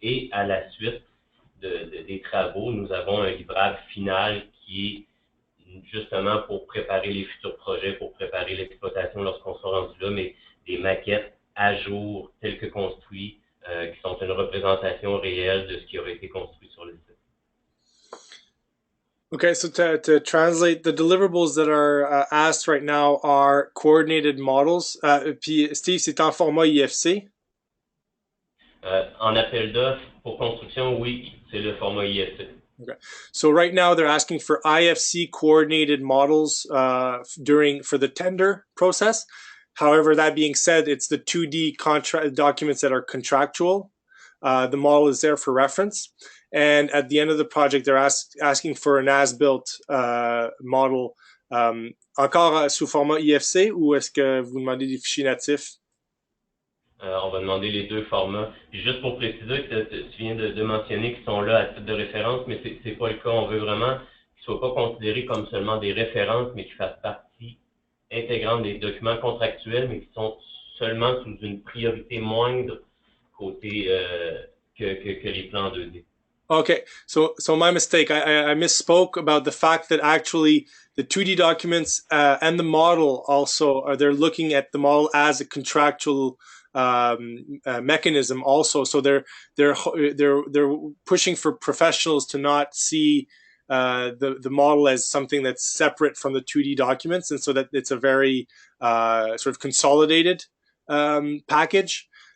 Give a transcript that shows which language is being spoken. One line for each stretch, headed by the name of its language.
French: Et à la suite des travaux, nous avons un livrable final qui est justement pour préparer les futurs projets, pour préparer l'exploitation lorsqu'on sera rendu là, mais des maquettes à jour telles que construites, qui sont une représentation réelle de ce qui aurait été construit sur le site.
English: Okay, so to translate, the deliverables that are asked right now are coordinated models.
French: Puis Steve, c'est en format IFC? En appel d'offres pour construction, oui, c'est le format IFC. Okay.
English: So right now they're asking for IFC coordinated models for the tender process. However, that being said, it's the 2D contract documents that are contractual. The model is there for reference. And at the end of the project, they're asking for an as-built model.
French: Encore sous format IFC ou est-ce que vous demandez des fichiers natifs? On va demander les deux formats. Puis juste pour préciser que tu viens de mentionner qu'ils sont là à titre de référence, mais c'est pas le cas. On veut vraiment qu'ils ne soient pas considérés comme seulement des références, mais qu'ils fassent partie intégrante des documents contractuels, mais qui sont seulement sous une priorité moindre côté que les plans 2D.
English: Okay, so my mistake. I misspoke about the fact that actually the 2D documents and the model also they're looking at the model as a contractual mechanism also. So they're pushing for professionals to not see the model as something that's separate from the 2D documents, and so that it's a very sort of consolidated package.